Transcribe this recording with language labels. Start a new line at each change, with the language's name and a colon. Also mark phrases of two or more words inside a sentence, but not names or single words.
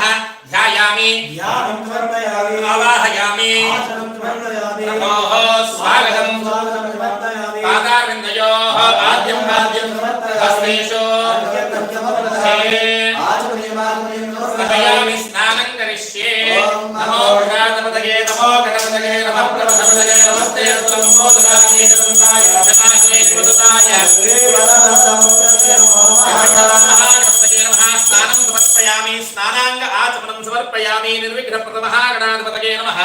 Sanskrit: ಧ್ಯಾಯಾಮಿ ಆವಾಹಯಾಮಿ. ನಮೋಃ ಸ್ವಾಗತಂ ಪಾದಾರವಿಂದಯೋಃ ಆದ್ಯಂ ಪಾದ್ಯಂ ಹಸ್ತೇಷು ಸಮಯಾಮಿ ಸ್ನಾನಂ ಕರಿಷ್ಯೆ. ನಮೋ ಗಣಪತಯೇ ನಮೋ ಗಣಪತಯೇ ನಮಃ ಪ್ರಭವತಯೇ ನಮಸ್ತೆ ಅಸ್ತಂ ಮೋದನಾಯ ದಂತಾಯ ಧನಾಯ ಪ್ರಸದಾಯ ಗಣಪತಯೇ ನಮಃ. ಸ್ನಾನಂ ಸಮರ್ಪಯಾಮಿ. ಸ್ನಾನಾಂಗ ಆಚಮನಂ ಸಮರ್ಪಯಾಮಿ. ನಿರ್ವಿಘ್ನಪ್ರದ ಮಹಾಗಣಾಧಿಪತಯೇ ನಮಃ.